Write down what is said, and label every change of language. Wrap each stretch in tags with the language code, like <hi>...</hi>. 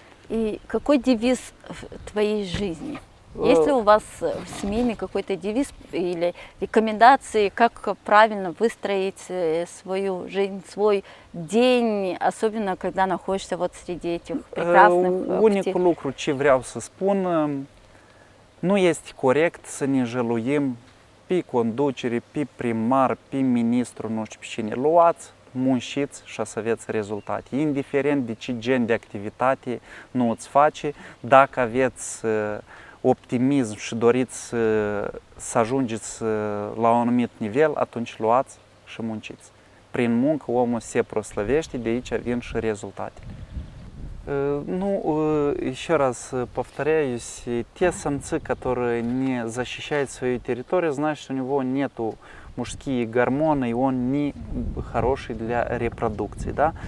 <ru>И какой девиз в твоей жизни? Есть ли у вас в семейный какой-то девиз или рекомендации, как правильно выстроить свою жизнь, свой день, особенно когда находишься вот среди этих прекрасных птиц?</ru> <ro>Unicul lucru ce vreau să spun, nu este corect să ne jăluim pe conducere, pe primar, pe ministru, nu știu pe cine. Luați, munciți și să aveți rezultate. Indiferent de ce gen de activitate nu îți face, dacă aveți optimism și doriți să ajungeți la un anumit nivel, atunci luați și munciți. Prin muncă omul se proslăvește, de aici vin și rezultatele.</ro> <ru>Еще раз повторяюсь, те самцы, которые не защищают свою территорию, значит, что у него нету мужские гормоны, и он не хороший для репродукции. Да?</ru>